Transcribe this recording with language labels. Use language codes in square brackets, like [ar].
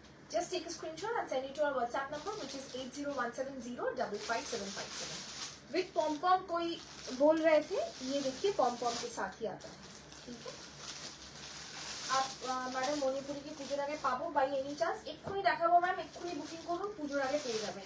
[en] Just take a screenshot and send it to our WhatsApp number, which is 8017055757. [hi] With pom pom कोई बोल रहे थे, ये देखिए पॉम पॉम के साथ ही आता है, ठीक है? आप मैडम [bn] মণিপুরি কি পুজোর আগে পাবো [en] By any chance? [bn] এক্ষুনি দেখাবো ম্যাম, এক্ষুনি বুকিং করুন, পুজোর আগে পেয়ে যাবেন।